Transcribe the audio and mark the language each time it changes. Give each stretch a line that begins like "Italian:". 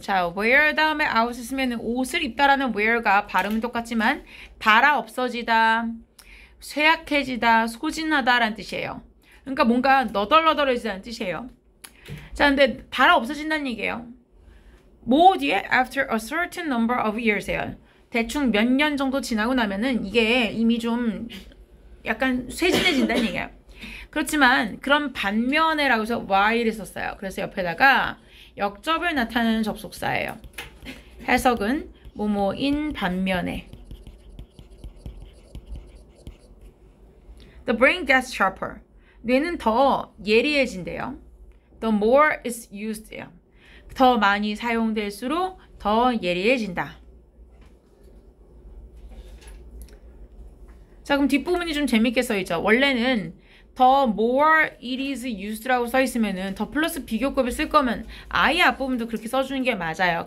Korean: 자, wear 다음에 out을 쓰면 옷을 입다라는 wear가 발음은 똑같지만 닳아 없어지다, 쇠약해지다, 소진하다 라는 뜻이에요. 그러니까 뭔가 너덜너덜해지다는 뜻이에요. 자, 근데 닳아 없어진다는 얘기예요. 뭐 뒤에?
English: after a certain number of years예요.
Korean: 대충 몇 년 정도 지나고 나면은 이게 이미 좀 약간 쇠진해진다는 얘기예요. 그렇지만 그런 반면에라고 해서 while을 썼어요. 그래서 옆에다가 역접을 나타내는 접속사예요. 해석은 뭐뭐인 반면에.
English: The brain gets sharper.
Korean: 뇌는 더 예리해진대요.
English: The more it's used예요.
Korean: 더 많이 사용될수록 더 예리해진다. 자, 그럼 뒷부분이 좀 재밌게 써있죠. 원래는
English: the more it is used
Korean: 라고 써있으면은 더 플러스 비교급을 쓸 거면 아예 앞부분도 그렇게 써주는 게 맞아요.